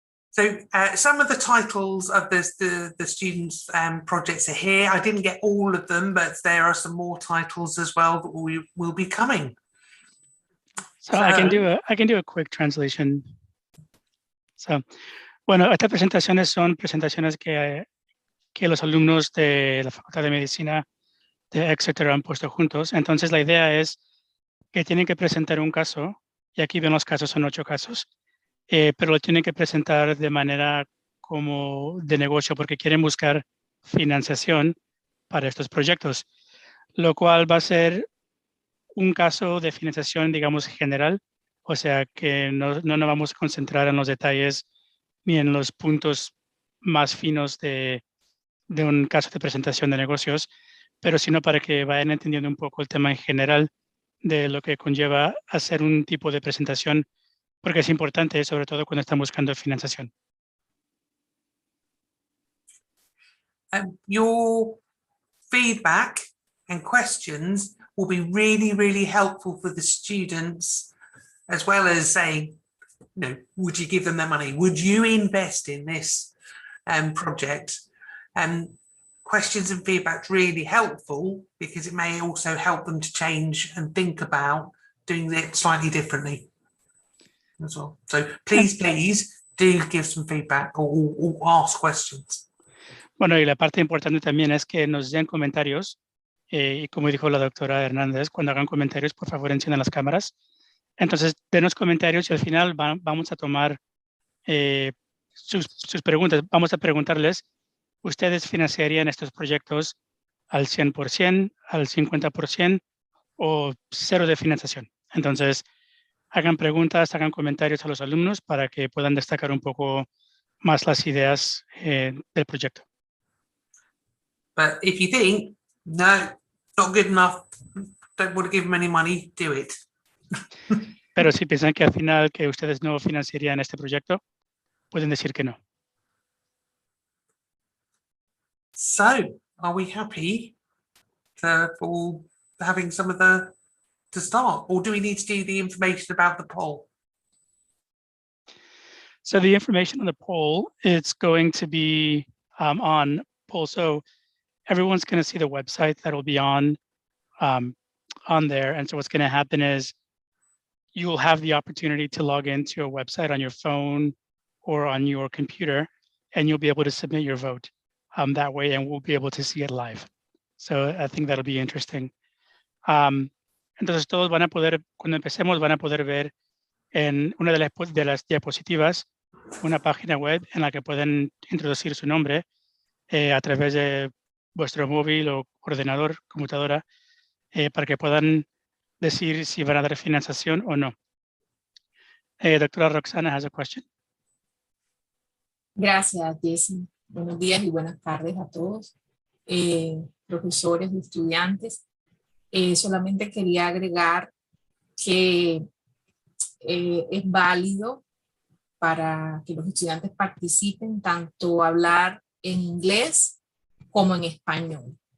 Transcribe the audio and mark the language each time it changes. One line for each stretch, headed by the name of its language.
English: So some of the titles of the students' projects are here. I didn't get all of them, but there are some more titles as well that will be coming. So I can do a quick translation.
Spanish: So, bueno, estas presentaciones son presentaciones que los alumnos de la Facultad de Medicina de Exeter han puesto juntos. Entonces la idea es que tienen que presentar un caso, y aquí ven los casos, son 8 casos. Pero lo tienen que presentar de manera como de negocio porque quieren buscar financiación para estos proyectos, lo cual va a ser un caso de financiación, digamos, general, o sea que no nos vamos a concentrar en los detalles ni en los puntos más finos de un caso de presentación de negocios, pero sino para que vayan entendiendo un poco el tema en general de lo que conlleva hacer un tipo de presentación, porque es importante, sobre todo cuando están buscando financiación.
English: Your feedback and questions will be really, really helpful for the students, as well as saying, would you give them that money? Would you invest in this project? Questions and feedback really helpful because it may also help them to change and think about doing it slightly differently as well. So please do give some feedback or ask questions.
Spanish: Bueno, y la parte importante también es que nos den comentarios, y como dijo la doctora Hernández, cuando hagan comentarios, por favor, enciendan las cámaras. Entonces, denos comentarios y al final vamos a tomar sus preguntas. Vamos a preguntarles, ¿ustedes financiarían estos proyectos al 100%, al 50% o cero de financiación? Entonces, hagan preguntas, hagan comentarios a los alumnos para que puedan destacar un poco más las ideas del proyecto.
English: But if you think, no, not good enough, don't want to give them any money, do it.
Spanish: Pero si piensan que al final que ustedes no financiarían este proyecto, pueden decir que no.
English: So, are we happy for having some of to start, or do we need to do the information about the poll? So the information on the poll, it's going to be on poll. So everyone's going to see the website that will be on there. And so what's going to happen is you will have the opportunity to log into a website on your phone or on your computer, and you'll be able to submit your vote that way, and we'll be able to see it live. So I think that'll be interesting.
Spanish: Entonces todos van a poder, cuando empecemos, van a poder ver en una de las diapositivas una página web en la que pueden introducir su nombre a través de vuestro móvil o ordenador, computadora, para que puedan decir si van a dar financiación o no.
English: Doctora Roxana has a question.
Spanish: Gracias, Jessy. Buenos días y buenas tardes a todos, profesores y estudiantes. Solamente quería agregar que es válido para que los estudiantes participen tanto hablar en inglés como en español.